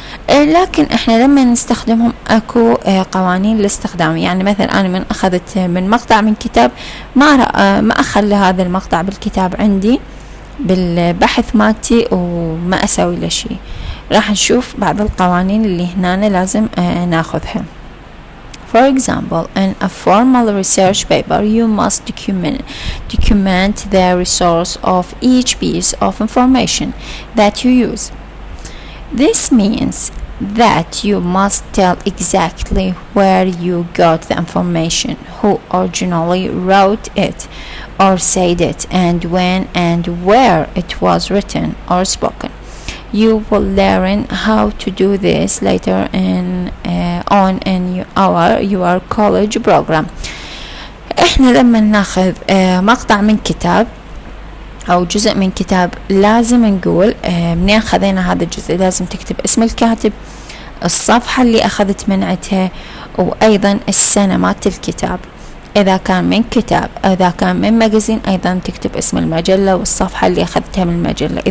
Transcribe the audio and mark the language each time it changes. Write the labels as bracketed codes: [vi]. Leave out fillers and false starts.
[ar] لكن احنا لما نستخدمهم اكو قوانين للاستخدام. يعني مثلا انا من اخذت من مقطع من كتاب ما اخلي هذا المقطع بالكتاب عندي بالبحث مالتي وما أسوي له شيء. راح نشوف بعض القوانين اللي هنا لازم ناخذها. [en] For example, in a formal research paper, you must document the resource of each piece of information that you use. This means that you must tell exactly where you got the information, who originally wrote it or said it, and when and where it was written or spoken. You will learn how to do this later on in your college program. [ar] احنا لما ناخذ مقطع من كتاب أو جزء من كتاب لازم نقول منين خذينا هذا الجزء. لازم تكتب اسم الكاتب، الصفحة اللي أخذت منعتها، وأيضا السنة مالت الكتاب. إذا كان من كتاب، إذا كان من مجازين، أيضا تكتب اسم المجلة والصفحة اللي أخذتها من المجلة.